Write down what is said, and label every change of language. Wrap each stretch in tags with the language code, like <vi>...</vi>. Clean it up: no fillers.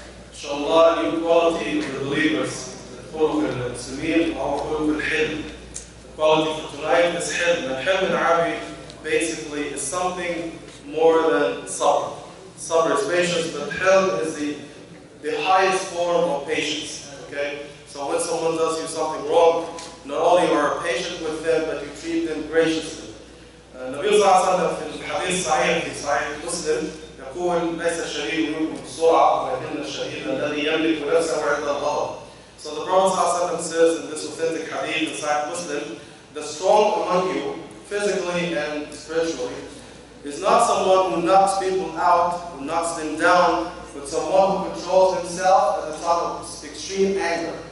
<ar>ان شاء الله</ar> <en>new quality of the believers,</en> <ar>خلق المسلمين وهو خلق الحلم.</ar> <en>The quality for tonight is حلم. And حلم in Arabic basically is something more than sabr. Sabr is patience, but حلم is the highest form of patience. Okay? So when someone does you something wrong, not only are you patient with them, but you treat them graciously.</en> <ar>النبي صلى الله عليه وسلم في الحديث الصحيح في صحيح مسلم يقول ليس الشديد منكم بسرعة ولكن الشديد الذي يملك نفسه عند الغضب.</ar> <en>So the Prophet</en> <ar>صلى الله عليه وسلم</ar> <en>says in this authentic hadith in Sahih Muslim, the strong among you, physically and spiritually, is not someone who knocks people out, who knocks them down, but someone who controls himself at the time of extreme anger.</en>